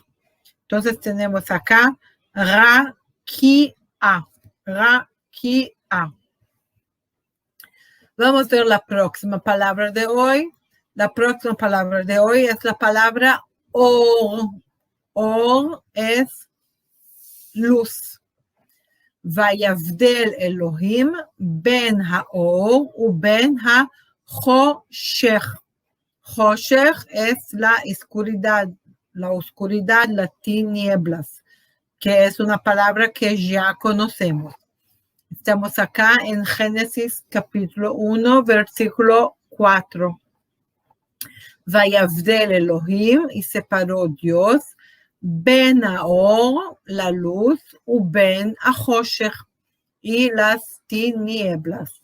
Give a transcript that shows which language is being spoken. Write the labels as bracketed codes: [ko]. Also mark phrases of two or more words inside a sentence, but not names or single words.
[es] Entonces tenemos acá Rakia, Rakia. Vamos a ver la próxima palabra de hoy. La próxima palabra de hoy es la palabra Or. Or es luz. [he] ויבדל אלוהים בין האור ובין החושך. [es] Joshech es la oscuridad, las tinieblas, que es una palabra que ya conocemos. Estamos acá en Génesis capítulo 1, versículo 4. [he] ויבדל אלוהים, [es] y separó Dios, [he] בין האור, [es] la luz, [he] ובין החושך, [es] y las tinieblas.